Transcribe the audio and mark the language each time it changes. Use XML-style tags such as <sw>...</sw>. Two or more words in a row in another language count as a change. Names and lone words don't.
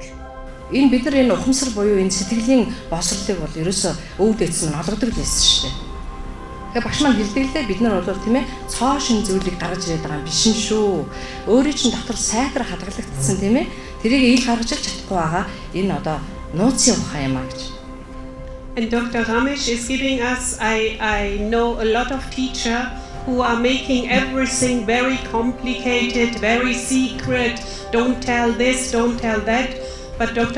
<mn>Энэ бид нар энэ ухамсар буюу энэ сэтгэлийн босрлыг бол ерөөсөө өвд эцэс нь олгодог байсан шүү дээ. Тэгэхээр багш маань хэлдэг лээ бид нар бол тийм ээ цоо шин зүйлийг гаргаж ирээд байгаа юм биш шүү. Өөрийн чинь дотор сайтар хадгалагдсан тийм ээ. Тэрийг ил гаргаж чадахгүй байгаа. Энэ одоо нууцын ухаан юм аа гэж.</mn> <en>And Dr. Ramesh is giving us, I know a lot of teachers who are making everything very complicated, very secret, don't tell this, don't tell that. But Dr.</en>